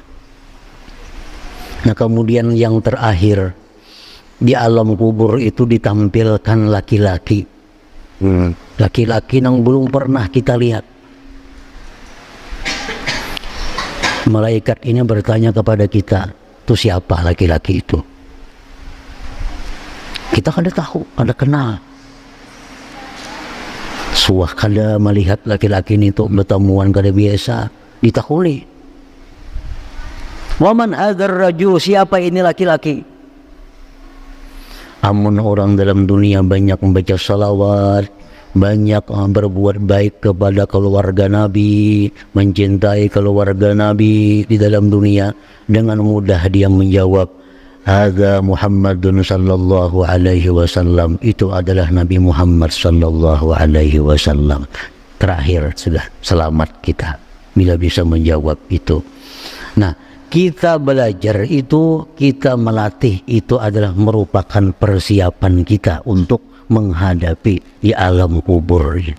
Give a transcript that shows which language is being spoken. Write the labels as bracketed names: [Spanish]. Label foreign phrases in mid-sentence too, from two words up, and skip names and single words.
[Banjar] Nah, kemudian yang terakhir, di alam kubur itu ditampilkan laki-laki. Laki-laki yang belum pernah kita lihat. Malaikat ini bertanya kepada kita, itu siapa laki-laki itu? Kita kada tahu, kada kenal. Suah kada melihat laki-laki ini untuk bertemuan kada biasa, ditakuli. [Arabic] ومن هذا الرجل, [Banjar] siapa ini laki-laki? Amun orang dalam dunia banyak membaca salawat, banyak berbuat baik kepada keluarga Nabi, mencintai keluarga Nabi di dalam dunia, dengan mudah dia menjawab, [Arabic] هذا محمد صلى الله عليه وسلم, [Banjar] itu adalah Nabi Muhammad [Arabic] صلى الله عليه وسلم. [Banjar] Terakhir sudah selamat kita bila bisa menjawab itu. Nah, kita belajar itu, kita melatih itu adalah merupakan persiapan kita untuk menghadapi di alam kubur ini.